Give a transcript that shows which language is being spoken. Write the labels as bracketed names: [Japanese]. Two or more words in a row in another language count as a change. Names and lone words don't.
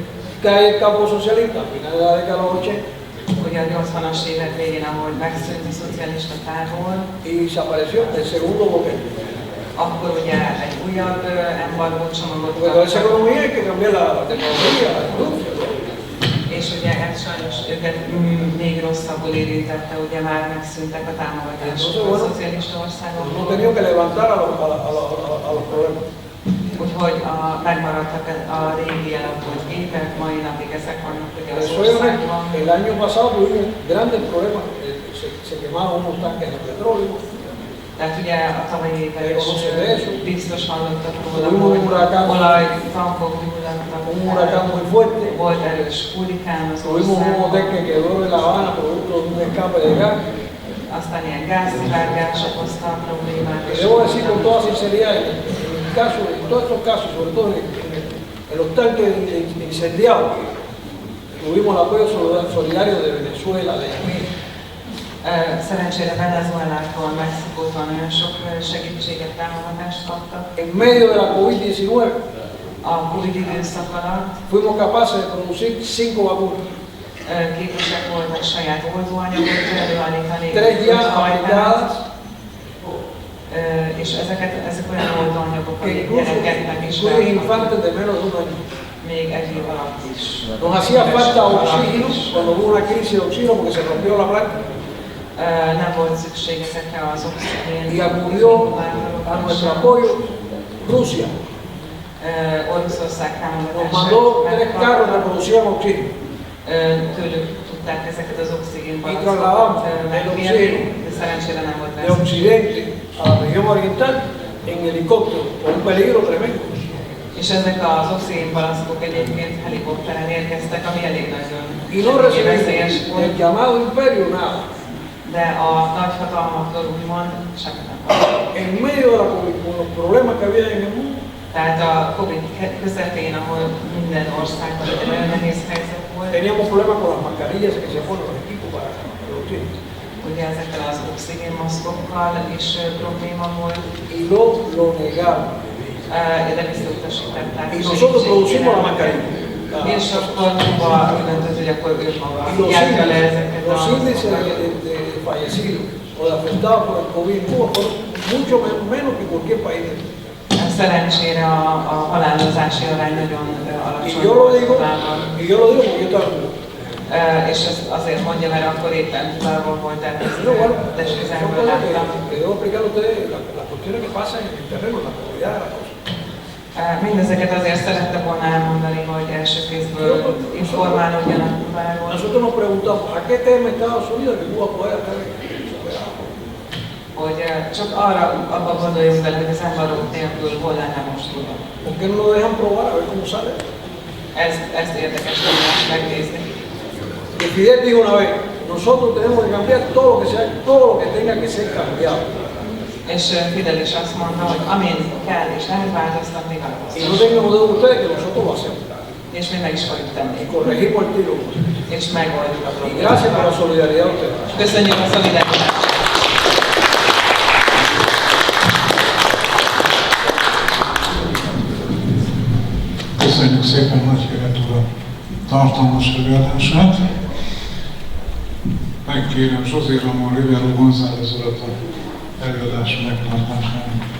[Spanish] Cae el campo socialista a finales de la década de los 80 [Hungarian] Ugye a 80-as évek végén, ahogy megszűnt a szocialista tábor, [Spanish] y desapareció el segundo gobierno. [Hungarian] akkor ugye egy újabb embargó csomagot [Spanish] Porque con esa [Hungarian] kaptak, [Spanish] economía hay que cambiar la tecnología, la industria. ¿No? [Hungarian] és ugye ez sajnos őket még rosszabbul érintette, ugye már megszűntek a támogatások a szocialista [Spanish] No [Hungarian] országokból, [Spanish] tenido que levantar a los problemas. [Hungarian] úgyhogy megmaradtak a régi elavult gépek, mai napig ezek vannak ugye az [Spanish] Soy honesto, [Hungarian] országban. [Spanish] el año pasado tuvimos grandes problemas, se quemaron unos tanques de petróleo, [Hungarian] Tehát ugye a tavalyi évben is biztos hallottak róla, [Spanish] Tuvimos un [Hungarian] hogy [Spanish] huracán. [Hungarian] olajtankok gyulladtak, [Spanish] un huracán muy fuerte, [Hungarian] volt erős hurikán az [Spanish] tuvimos un hotel [Hungarian] országban, [Spanish] que quedó en La Habana producto de un escape de gas. [Hungarian] aztán ilyen gázszivárgás okozta a problémát. [Spanish] Y debo decir con toda sinceridad, en todos estos casos, sobre todo en los tanques incendiados, tuvimos el apoyo solidario de Venezuela, de Haití. [Hungarian] Szerencsére Venezuelától, Mexikótól nagyon sok segítséget, támogatást kaptak. [Spanish] En medio de la COVID-19 [Hungarian] A Covid időszak alatt [Spanish] fuimos capaces de producir 5 vacunas, [Hungarian] képesek voltak saját oltóanyagot előállítani, [Spanish] 3 ya [Hungarian] fajtát, [Spanish] aplicadas, [Hungarian] és ezek olyan oltóanyagok, [Spanish] que [Hungarian] amik [Spanish] incluso [Hungarian] gyerekeknek is [Spanish] incluyen [Hungarian] beadnak, [Spanish] infantes de menos de un año. [Hungarian] még egy év alatt is. [Spanish] Nos hacía falta [Hungarian] Alatt [Spanish] oxígeno [Hungarian] is. [Spanish] cuando hubo una crisis de oxígeno porque se rompió la planta. [Hungarian] Nem volt szükség ezekre az oxigén [Spanish] Y acudió a nuestro apoyo Rusia. [Hungarian] Oroszország [Spanish] Nos mandó 3 carros que producían oxígeno. [Hungarian] Tőlük tudták ezeket az [Spanish] Y [Hungarian] oxigénpalackokat [Spanish] trasladamos el [Hungarian] megkérni, [Spanish] oxígeno [Hungarian] de szerencsére nem volt [Spanish] de [Hungarian] rá szükség. [Spanish] Occidente a la región oriental en helicóptero, con un peligro tremendo. [Hungarian] És ezek az oxigénpalackok egyébként helikopteren érkeztek, ami elég nagyon [Spanish] Y no [Hungarian] veszélyes [Spanish] recibimos [Hungarian] volt, [Spanish] el llamado imperio nada. [Hungarian] de a nagyhatalmaktól úgymond semmit nem kaptak. [Spanish] En medio de la COVID, con los problemas que había en el mundo, [Hungarian] Tehát a Covid közepén, ahol minden országban egy nagyon nehéz helyzet volt, [Spanish] teníamos problemas con las mascarillas que se ponen los equipos para el oxígeno. [Hungarian] ugye ezekkel az oxigénmaszkokkal is probléma volt, [Spanish] Y lo negaron. [Hungarian] de visszautasították. [Spanish] Y nosotros producimos la mascarilla. [Hungarian] És akkor Kuba úgy döntött, hogy akkor ő maga [Spanish] Y los [Hungarian] gyártja le ezeket [Spanish] los [Hungarian] a [Spanish] índices de fallecidos o de afectados por el COVID en Cuba fueron mucho menos que cualquier país del mundo. [Hungarian] Szerencsére a halálozási arány nagyon [Spanish] Y [Hungarian] alacsony [Spanish] yo lo [Hungarian] volt [Spanish] digo, [Hungarian] Kubában. [Spanish] porque yo estaba en Cuba. [Hungarian] És ezt azért mondja, mert akkor éppen Kubában volt, tehát ezt [Spanish] Pero bueno, son [Hungarian] testközelből [Spanish] cosas [Hungarian] láttam. [Spanish] que debo explicar a ustedes las cuestiones que pasan en el terreno, la comunidad de la cosa. [Hungarian] Mindezeket azért szerettem volna elmondani, hogy első kézből informálódjanak Kubáról. [Spanish] Nosotros nos preguntamos, ¿a qué tema Estados Unidos que Cuba puede estar superado? [Hungarian] Hogy csak arra, abban gondoljunk bele, hogy az embargók nélkül hol lenne most Kuba. [Spanish] ¿Por qué no lo dejan probar a ver cómo sale? [Hungarian] Ezt érdekes lenne megnézni. [Spanish] Y Fidel dijo una vez, nosotros tenemos que cambiar todo lo que tenga que ser cambiado. [Hungarian] És Fidel is azt mondta, hogy amin kell és lehet változtatni, [Spanish] Y no [Hungarian] változtassunk. [Spanish] tengan duda ustedes que nosotros lo hacemos. [Hungarian] És mi meg is fogjuk tenni. [Spanish] Y corregimos el tiro. [Hungarian] És megoldjuk a [Spanish] Y [Hungarian] problémát. [Spanish] gracias por la solidaridad de ustedes. [Hungarian] Köszönjük a szolidaritást! Köszönjük szépen nagykövet úr a tartalmas előadását. Megkérem José Ramón Rivero González urat a előadás megtartására.